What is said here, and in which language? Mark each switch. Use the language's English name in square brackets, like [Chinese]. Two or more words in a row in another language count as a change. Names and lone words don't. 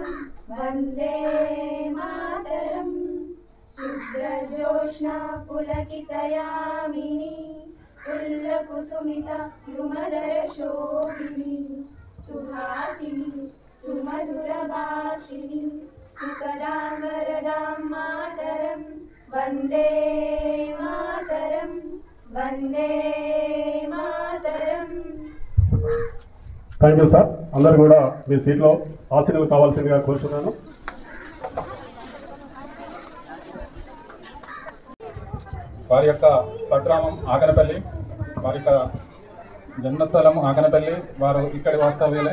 [Sanskrit] वन्दे मातरं शुभ्रजोत्स्ना पुलकितयामिनी उल्लकुसुमिता द्रुमदरशोभिनी सुहासिनी सुमधुरभाषिणी सुकदां वरदां मातरं वन्दे मातरं वन्दे मातरं. [English] thank you sir. [Telugu] అందరూ కూడా మీ సీట్లో ఆశీనులు కావాల్సిందిగా కోరుతున్నాను. వారి యొక్క స్వగ్రామం ఆకనపల్లి, వారి యొక్క జన్మస్థలం ఆకనపల్లి, వారు ఇక్కడి వాస్తవ్యులే.